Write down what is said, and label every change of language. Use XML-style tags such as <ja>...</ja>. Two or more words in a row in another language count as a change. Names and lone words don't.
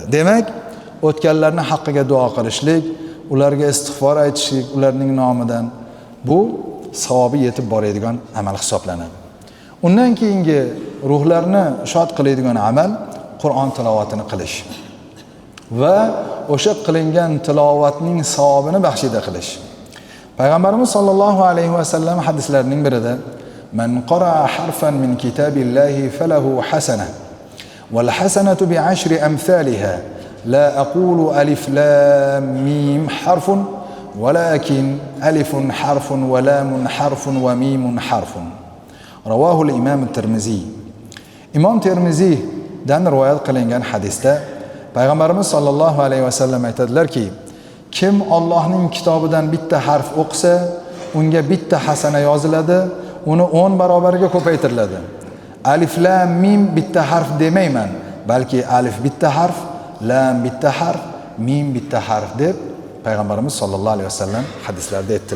<uz>Demak, o'tganlarning haqqiga duo qilishlik, ularga istig'for aytishlik, ularning nomidan bu savobi yetib boradigan amal hisoblanadi. Undan keyingi ruhlarni shod qiladigan amal Qur'on tilovatini qilish va o'sha qilingan tilovatning savobini baxshida qilish. Payg'ambarimiz sollallohu alayhi va sallam hadislarining birida</uz> <ar>من قرأ حرفا من كتاب الله فله حسنة والحسنة بعشر أمثالها لا أقول الم حرف ولكن ألف حرف ولام حرف وميم حرف. رواه الإمام الترمذي.</ar> <uz>Imom Tirmizi dan rivoyat qilingan hadisda Payg'ambarimiz</uz> <ar>صلى الله عليه وسلم</ar> <uz>aytadilarki, kim Allohning kitobidan bitta harf o'qisa, unga bitta hasana yoziladi, uni 10 barobarga ko'paytiriladi. Alif lam mim bitta harf demayman, balki alif bitta harf, lam bitta harf, mim bitta harf deb Payg'ambarimiz</uz> <ar>صلى الله عليه وسلم</ar> <uz>hadislarda aytdilar.</uz>